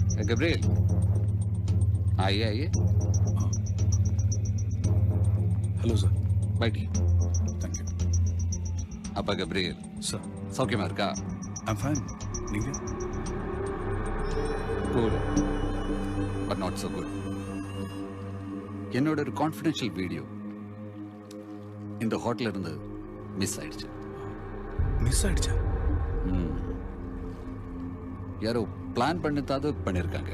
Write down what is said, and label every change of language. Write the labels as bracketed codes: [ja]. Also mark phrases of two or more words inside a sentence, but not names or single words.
[hi] गब्रियल आइए आइए। [en] Hello sir. [hi] बैठिए। [en] Thank you. [ta] அப்பா गब्रियल सर சௌக்கியமா இருக்கா? [en] I'm fine. நீங்க? Good. But not so good. [ta] என்னோட ஒரு [en] confidential video [ta] இந்த ஹோட்டல்ல இருந்து மிஸ் ஆயிடுச்சு. மிஸ் ஆயிடுச்சா? யாரோ பிளான் பண்ணதாவது பண்ணிருக்காங்க.